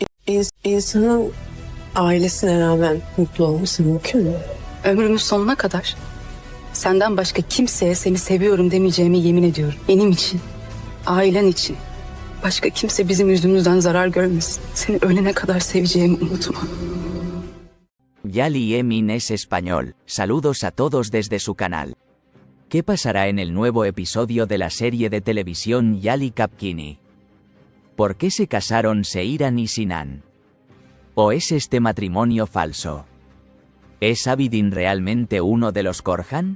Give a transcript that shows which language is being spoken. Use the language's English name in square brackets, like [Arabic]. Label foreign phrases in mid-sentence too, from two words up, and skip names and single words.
[Turkish] İnsanın ailesine rağmen mutlu olması mümkün mü? Ömrümüz sonuna kadar senden başka kimseye seni seviyorum demeyeceğime yemin ediyorum. Benim için, ailen için. Başka kimse bizim yüzümüzden zarar görmesin. Seni ölene kadar seveceğimi unutma. [Spanish] Yali Emin es español. Saludos a todos desde su canal. ¿Qué pasará en el nuevo episodio de la serie de televisión Yali Kapkini? ¿Por qué se casaron Seiran y Sinan? ¿O es este matrimonio falso? ¿Es Abidin realmente uno de los Korhan?